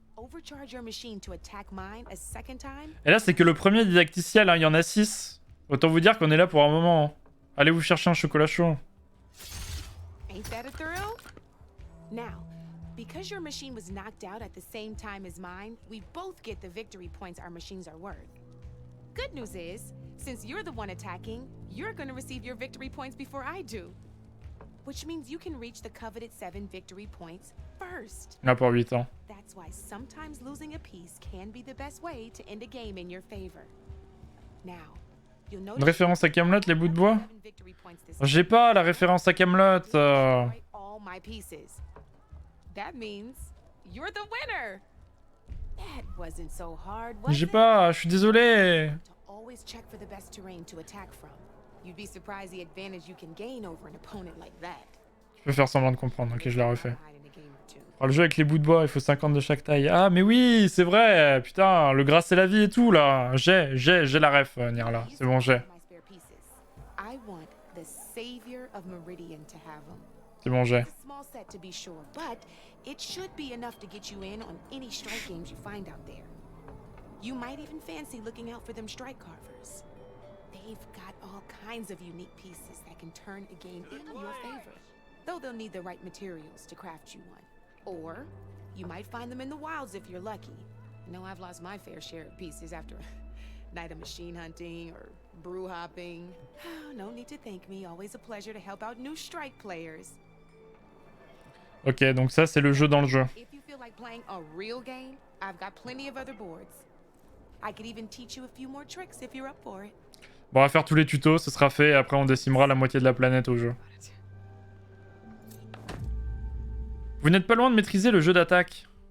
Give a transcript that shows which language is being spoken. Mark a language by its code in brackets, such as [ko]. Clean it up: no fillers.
[en] Overcharge your machine to attack mine a second time. [fr] Et là, c'est que le premier didacticiel, hein. Il y en a 6. Autant vous dire qu'on est là pour un moment. Allez vous chercher un chocolat chaud. [en] Ain't that a thrill? Now, because your machine was knocked out at the same time as mine, we both get the victory points our machines are worth. Good news is, since you're the one attacking, you're gonna receive your victory points before I do. Which means you can reach the coveted 7 victory points first. [fr] Là pour 8 ans. [en] That's why sometimes losing a piece can be the best way to end a game in your favor. Now, you'll notice [fr] Une référence à Camelot, les bouts de bois? [en] 7 victory points this [fr] J'ai pas la référence à Camelot. [en] all my pieces. That means you're the winner. That wasn't so hard, was [fr] J'ai [en] it? [fr] pas, je suis désolé. [en] To always check for the best terrain to attack from. You'd be surprised the advantage you can gain over an opponent like that. [fr] Je peux faire semblant de comprendre. Ok, je l'ai refait. [en] Hide in a game or two. [fr] Oh, le jeu avec les bouts de bois, il faut 50 de chaque taille. Ah, mais oui, c'est vrai. Putain, le gras c'est la vie et tout là. J'ai la ref, Nirla. C'est bon, j'ai. [en] My spare pieces. I want the savior of Meridian to have them. C'est bon, j'ai. It's a small set to be sure, but it should be enough to get you in on any strike games you find out there. You might even fancy looking out for them strike carvers. They've got all kinds of unique pieces that can turn a game in your favor, though they'll need the right materials to craft you one. Or you might find them in the wilds if you're lucky. I know I've lost my fair share of pieces after a night of machine hunting or brew hopping. No need to thank me. Always a pleasure to help out new strike players. [fr] Ok, donc ça c'est le jeu dans le jeu. [en] If you feel like playing a real game, I've got plenty of other boards. I could even teach you a few more tricks if you're up for it. [fr] Bon, on va faire tous les tutos, ce sera fait, et après on décimera la moitié de la planète au jeu. Vous n'êtes pas loin de maîtriser le jeu d'attaque.